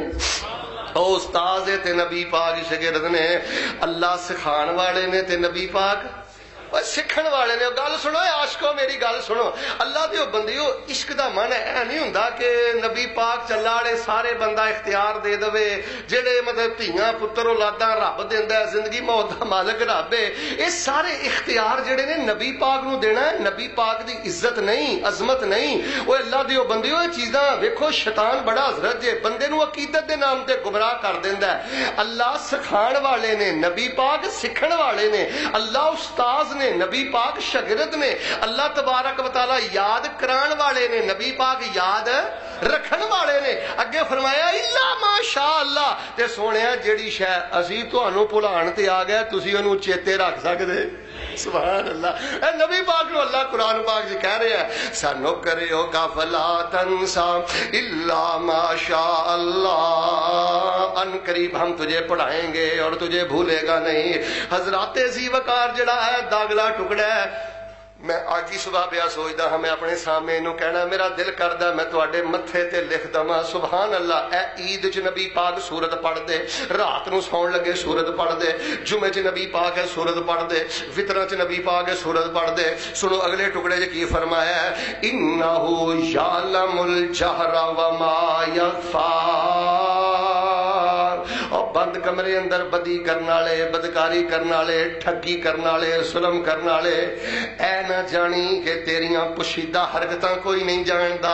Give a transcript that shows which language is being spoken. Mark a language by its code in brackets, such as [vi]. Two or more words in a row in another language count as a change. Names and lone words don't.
[pa] او استاذ تے نبی پاک شاگرد نے، اللہ سکھان والے نے تے نبی پاک سکھن والے نے۔ گل سنو عاشقو میری گل سنو، اللہ دیو بندیو عشق دا من اے نہیں ہوندا کہ نبی پاک چلا والے سارے بندہ اختیار دے دے، جڑے مطلب دھیاں پتر اولاداں رب دیندا ہے، زندگی موت دا مالک رب ہے، یہ سارے اختیار جڑے نے نبی پاک نو دینا ہے، نبی پاک دی عزت نہیں، عظمت نہیں۔ او اللہ دیو بندیو یہ چیزاں ویکھو شیطان بڑا حضرت جے بندے نو عقیدت دے نام تے گمراہ کر دیندا ہے۔ اللہ سکھان والے نے، نبی پاک سکھن والے نے، اللہ استاذ نے، نبی پاک شاگرد نے، اللہ تبارک و تعالی یاد کران والے نے، نبی پاک یاد رکھن والے نے۔ اگے فرمایا [ar] الا ما شاء اللہ، [pa] تے سونیا جیڑی شے اسی تانوں بھلان تے آ گیا تسی اونوں چیتے رکھ سکدے؟ [ar] سبحان اللہ۔ [pa] اے نبی پاک نو انہوں اللہ قرآن پاک جی کہہ رہے ہیں [ar] سَنُقْرِئُكَ فَلَا تَنْسَىٰ إِلَّا مَا شَاءَ اللَّهُ، [ur] ان قریب ہم تجھے پڑھائیں گے اور تجھے بھولے گا نہیں۔ [pa] حضرات ذی وقار جڑا ہے داغلا ٹکڑا ہے، میں آج ہی صبح پیا سوچدا ہاں میں اپنے سامنے نو کہنا میرا دل کردا میں تواڈے متھے تے لکھ دواں [ar] سبحان اللہ [pa] اے عید چ نبی پاک سورت پڑھ دے، رات نو سون لگے سورت پڑھ دے، جمعے چ نبی پاک ہے سورت پڑھ دے، وطر چ نبی پاک ہے سورت پڑھ دے۔ سنو اگلے ٹکڑے چ کی فرمایا ہے [ar] انہ یعلم الجہر وما یخفی، [ur] اور بند کمرے اندر بدی کرنے والے، [pa] بدکاری کرنے والے، ٹھگی کرنے والے، ظلم کرنے والے اے نہ جانی کہ تیریاں پوشیدہ حرکتاں کوئی نہیں جاندا۔